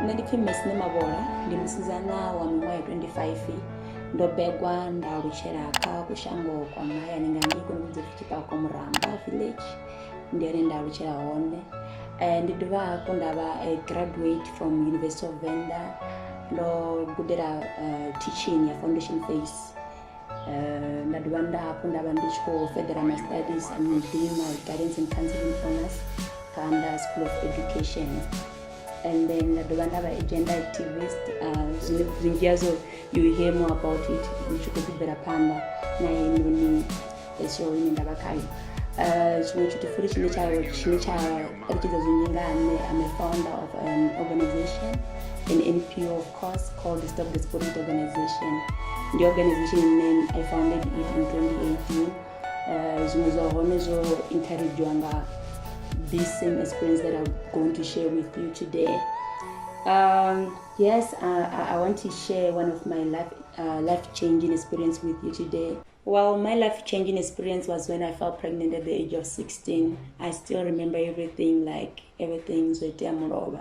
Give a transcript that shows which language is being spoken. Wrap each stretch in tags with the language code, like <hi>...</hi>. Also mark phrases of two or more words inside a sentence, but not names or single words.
<ve>ndinopfi Miss Nemavhola, ndi musizana wa miṅwaha 25 ndo begwa nda alutshela kha kushango kwa mahayani nga ngei kune vhidzwa pfi Tshiphotho Muramba village, ndi hone nda alutshela hone. Ndi dovha hafhu nda vha</ve> <en>a graduate from University of Venda,</en> <ve>ndo gudela teaching ya</ve> <en>foundation phase.</en> <ve>Nda dovha hafhu nda vha ndi tshi khou furthera</ve> <en>my studies. I'm doing my guidance and counseling honors kha under School of Education. And then</en> <ve>nda dovha nda vha</ve> <en>a gender activist.</en> <ve>Zwinzhi hazwo</ve> <en>you hear more about it</en> <ve>ndi tshi khou bvela phanḓa na heinoni show ine nda vha khayo. Tshiṅwe tshithu futhi tshine tsha ṱalutshedza zwinzhi nga nṋe,</ve> <en>I'm a founder of an organization, an NPO of course, called the Stop the Sport Organization. The organization ine I founded it in 2018.</en> <ve>Zwinwe zwa hone zwo encouragewa nga</ve> <en>this same experience that I'm going to share with you today. Yes, I want to share one of my life-changing experience with you today. Well, my life-changing experience was when I fell pregnant at the age of 16. I still remember everything, like everything's with Nemavhola.</en>